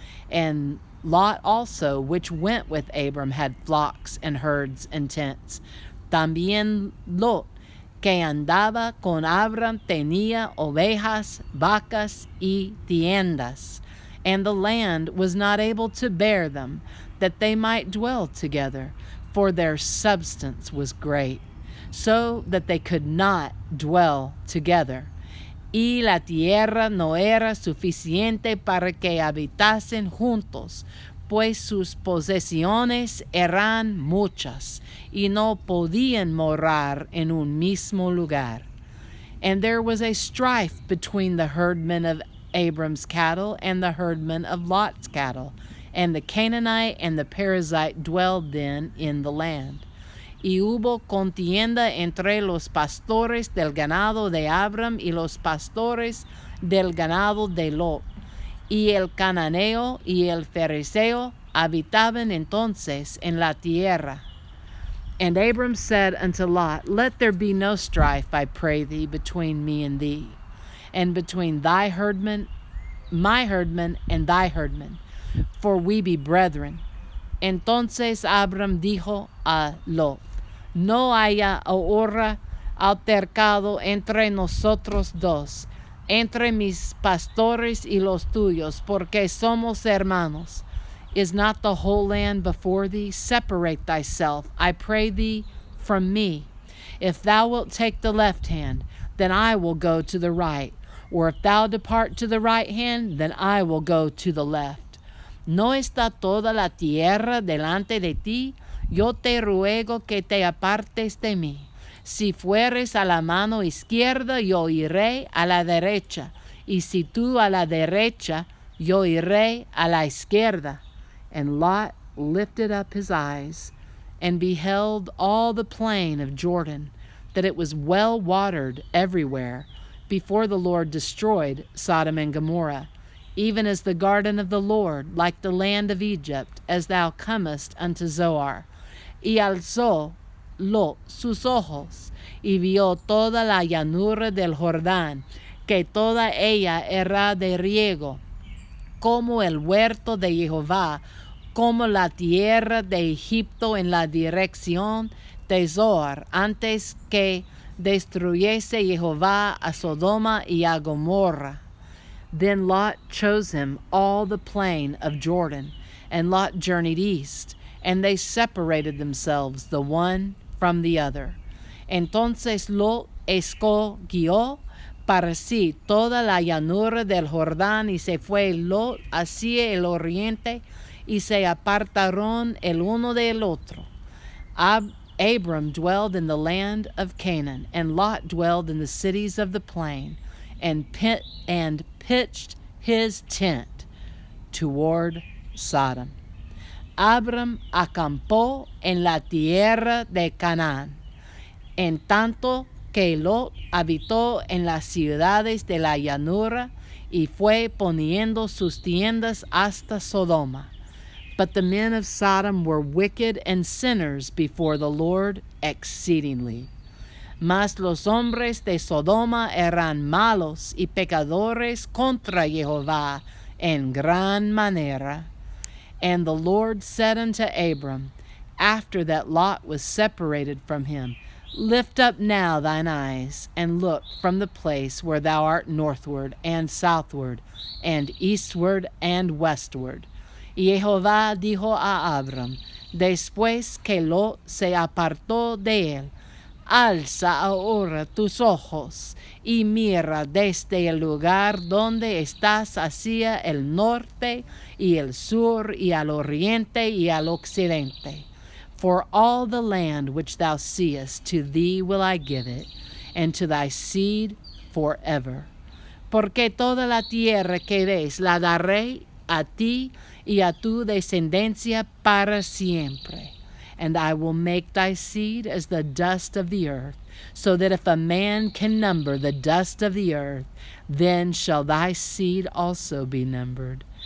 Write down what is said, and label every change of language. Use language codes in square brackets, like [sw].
[en] And Lot also, which went with Abram, had flocks and herds and tents. [es] También Lot, que andaba con Abram, tenía ovejas, vacas, y tiendas. [en] And the land was not able to bear them, that they might dwell together, for their substance was great, so that they could not dwell together. [es] Y la tierra no era suficiente para que habitasen juntos, pues sus posesiones eran muchas, y no podían morar en un mismo lugar. [en] And there was a strife between the herdmen of Abram's cattle and the herdmen of Lot's cattle, and the Canaanite and the Perizzite dwelled then in the land. [es] Y hubo contienda entre los pastores del ganado de Abram y los pastores del ganado de Lot. Y el cananeo y el fereceo habitaban entonces en la tierra. [en] And Abram said unto Lot, Let there be no strife, I pray thee, between me and thee, and between thy herdmen, my herdmen, and thy herdmen, for we be brethren. [es] Entonces Abram dijo a Lot: no haya ahora altercado entre nosotros dos, entre mis pastores y los tuyos, porque somos hermanos. [en] Is not the whole land before thee? Separate thyself, I pray thee, from me. If thou wilt take the left hand, then I will go to the right. Or if thou depart to the right hand, then I will go to the left. [es] ¿No está toda la tierra delante de ti? Yo te ruego que te apartes de mí. Si fueres a la mano izquierda, yo iré a la derecha. Y si tú a la derecha, yo iré a la izquierda. [en] And Lot lifted up his eyes, and beheld all the plain of Jordan, that it was well watered everywhere, before the Lord destroyed Sodom and Gomorrah, even as the garden of the Lord, like the land of Egypt, as thou comest unto Zoar. [es] Y alzó Lot sus ojos, y vio toda la llanura del Jordán, que toda ella era de riego, como el huerto de Jehová, como la tierra de Egipto en la dirección de Zoar, antes que destruyese Jehová a Sodoma y a Gomorra. [en] Then Lot chose him all the plain of Jordan, and Lot journeyed east, and they separated themselves the one from the other. [es] Entonces Lot escogió para sí toda la llanura del Jordán, y se fue Lot hacia el oriente, y se apartaron el uno del otro. [en] Abram dwelled in the land of Canaan, and Lot dwelled in the cities of the plain, and pitched his tent toward Sodom. [es] Abram acampó en la tierra de Canaán, en tanto que Lot habitó en las ciudades de la llanura, y fue poniendo sus tiendas hasta Sodoma. [en] But the men of Sodom were wicked and sinners before the Lord exceedingly. [es] Mas los hombres de Sodoma eran malos y pecadores contra Jehová en gran manera. [en] And the Lord said unto Abram, after that Lot was separated from him, lift up now thine eyes, and look from the place where thou art northward, and southward, and eastward, and westward. [es] Y Jehová dijo a Abram, después que Lot se apartó de él, alza ahora tus ojos y mira desde el lugar donde estás hacia el norte y el sur y al oriente y al occidente. [en] For all the land which thou seest, to thee will I give it, and to thy seed forever. [es] Porque toda la tierra que ves la daré a ti y a tu descendencia para siempre. [en] And I will make thy seed as the dust of the earth, so that if a man can number the dust of the earth, then shall thy seed also be numbered.